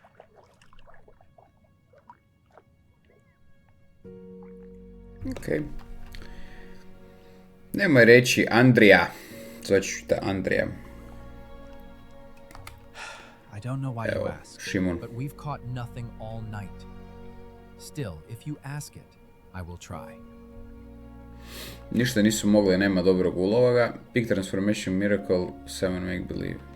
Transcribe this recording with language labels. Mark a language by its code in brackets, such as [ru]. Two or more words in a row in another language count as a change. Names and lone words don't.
[sr] Ok. Nemoj reći Andrija. Zvaću te Andrija. [en] I don't know why you ask, Šimon. but we've caught nothing all night. Still, if you ask it, I will try. [sr] Ništa nisu mogli, nema dobrog ulova. [en] Peak Transformation Miracle, 7 Make Believe.